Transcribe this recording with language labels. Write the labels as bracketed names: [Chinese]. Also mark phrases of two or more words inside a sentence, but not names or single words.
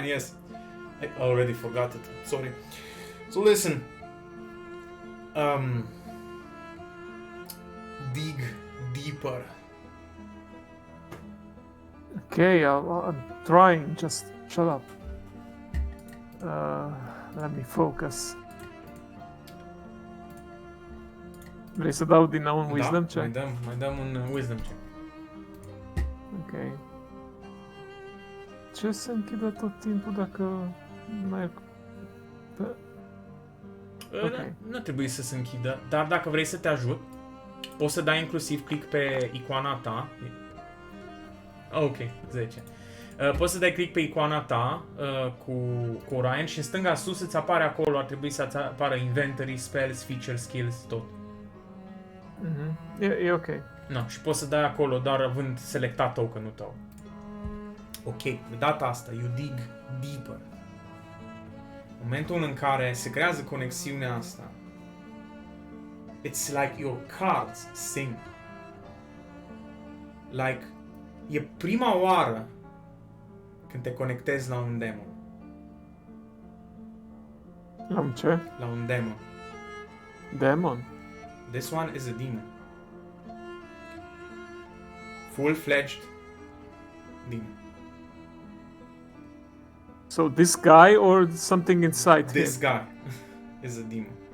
[English] Yes. I already forgot it. Sorry. So listen. Dig deeper. Okay, I'm trying. Just shut up. Let me focus. [Romanian] Vrei să dau din nou un [English] wisdom check? [Romanian] Mai dăm un [English] wisdom check. [Romanian] Ok. Ce se închide tot timpul dacă merg pe... Ok. Nu trebuie să se închidă, dar dacă vrei să te ajut, poți să dai inclusiv click pe icoana ta. Ok, 10. Poți să dai click pe icoana ta cu Orion și în stânga sus îți apare acolo, ar trebui să-ți apară [English] inventory, spells, features, skills, [Romanian] tot. E ok. No, și poți să dai acolo doar având selectat token-ul tău. Ok, de data asta, [English] you dig deeper. [Romanian] Momentul în care se creează conexiunea asta, [English] it's like your cards sing. Like, [Romanian] e prima oară când te conectezi la un demon. La un ce? La un demon. Demon? [English] This one is a demon. Full-fledged demon. So this guy or something inside This him? guy is a demon.